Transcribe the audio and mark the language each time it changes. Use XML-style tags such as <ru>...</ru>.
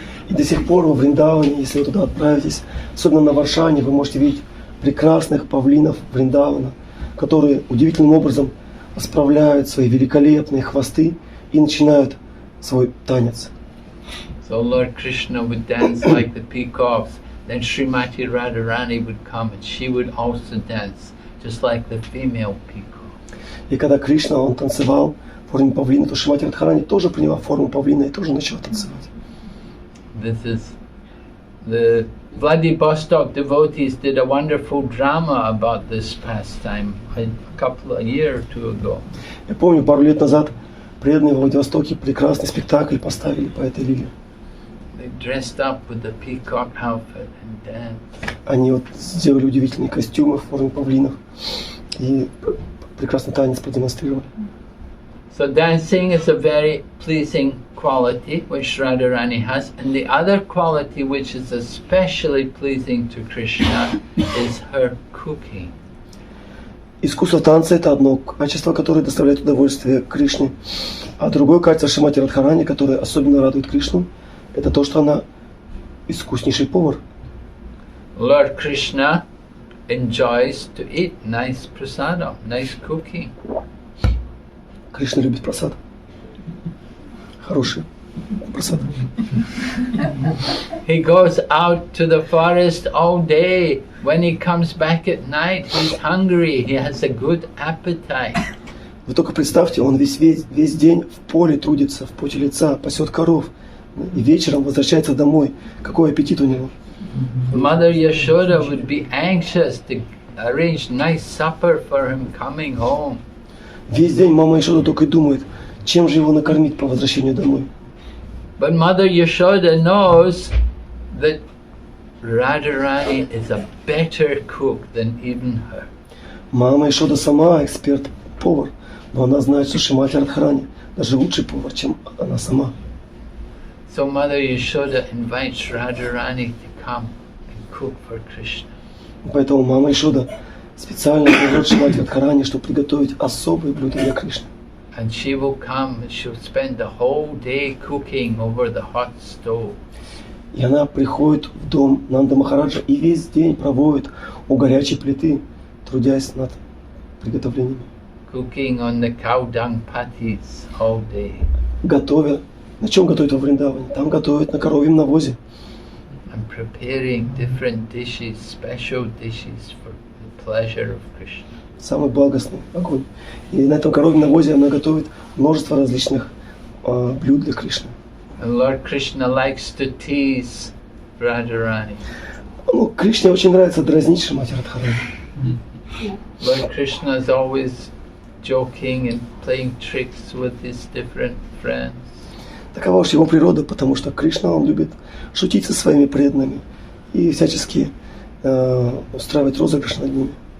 <ru>И до сих пор во Вриндаване, если вы туда отправитесь, особенно на Варшане, вы можете видеть прекрасных павлинов Вриндавана, которые удивительным образом расправляют свои великолепные хвосты и начинают свой танец.</ru> <en>So Lord Krishna would dance like the peacocks. Then Srimati Radharani would come and she would also dance, just like the female peacock.</en> <ru>И когда Кришна, он танцевал в форме павлина, то Шримати Радхарани тоже приняла форму павлина и тоже начала танцевать.</ru> <en>This is the Vladivostok devotees did a wonderful drama about this pastime a year or two ago.</en> <ru>Я помню, пару лет назад преданные в Владивостоке прекрасный спектакль поставили по этой лиле.</ru> <en>They dressed up with the peacock outfit and danced.</en> <ru>Они вот сделали удивительные костюмы в форме павлинов и прекрасный танец продемонстрировали.</ru> <en>So dancing is a very pleasing quality which Radharani has, and the other quality which is especially pleasing to Krishna is her cooking.</en> <ru>Искусство танца – это одно качество, которое доставляет удовольствие Кришне, а другое качество Шримати Радхарани, которое особенно радует Кришну, это то, что она искуснейший повар.</ru> <en>Lord Krishna enjoys to eat nice prasadam, nice cooking.</en> <ru>Кришна любит прасад. Хороший прасад.</ru> <en>He goes out to the forest all day. When he comes back at night, he's hungry. He has a good appetite.</en> <ru>Вы только представьте, он весь день в поле трудится, в поте лица, пасет коров. И вечером возвращается домой. Какой аппетит у него.</ru> <en>Mother Yashoda would be anxious to arrange nice supper for him coming home.</en> <ru>Весь день мама Яшода только и думает, чем же его накормить по возвращению домой.</ru> <en>But Mother Yashoda knows that Radharani is a better cook than even her.</en> <ru>Мама Яшода сама эксперт-повар, но она знает, что Шримати Радхарани даже лучший повар, чем она сама.</ru> <en>So Mother Yashoda invites Radharani to come and cook for Krishna.</en> <ru>Поэтому мама Яшода специально зовет Шримати Радхарани, чтобы приготовить особые блюда для Кришны.</ru> <en>And she will come and she'll spend the whole day cooking over the hot stove.</en> <ru>И она приходит в дом Нанда Махараджа и весь день проводит у горячей плиты, трудясь над приготовлениями.</ru> <en>Cooking on the cow dung patties all day.</en> <ru>Готовя. На чем готовят во Вриндаване? Там готовят на коровьем навозе.</ru> <en>And preparing different dishes, special dishes for the pleasure of Krishna.</en> <ru>Самый благостный огонь. И на этом коровьем навозе она готовит множество различных блюд для Кришны.</ru> <en>And Lord Krishna likes to tease Radharani.</en> <ru>Ну, Кришне очень нравится дразнить Шримати Радхарани.</ru> <en>Lord Krishna is always joking and playing tricks with his different friends.</en> <ru>Такова уж его природа, потому что Кришна, он любит шутить со своими преданными и всячески устраивать розыгрыш над ними.</ru>